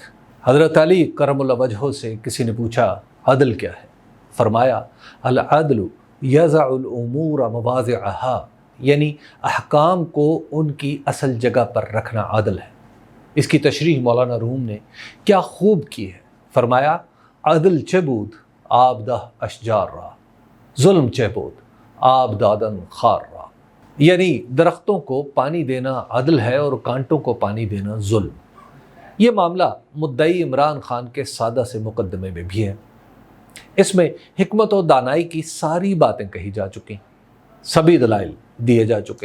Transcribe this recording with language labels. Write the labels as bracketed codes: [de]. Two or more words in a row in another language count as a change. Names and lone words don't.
[ur] حضرت علی [ar] کرم اللہ وجہہ [ur] سے کسی نے پوچھا عدل کیا ہے؟ [ar] فرمایا العدل یضع الامور مواضعها، [ur] یعنی احکام کو ان کی اصل جگہ پر رکھنا عدل ہے۔ اس کی تشریح مولانا روم نے کیا خوب کی ہے۔ فرمایا [fa] عدل چه بود آب ده اشجار را، ظلم چه بود آب دادن خار را، [ur] یعنی درختوں کو پانی دینا عدل ہے اور کانٹوں کو پانی دینا ظلم۔ یہ معاملہ مدعی عمران خان کے سادہ سے مقدمے میں بھی ہے۔ اس میں حکمت و دانائی کی ساری باتیں کہی جا چکی، سبھی دلائل دیے جا چکے۔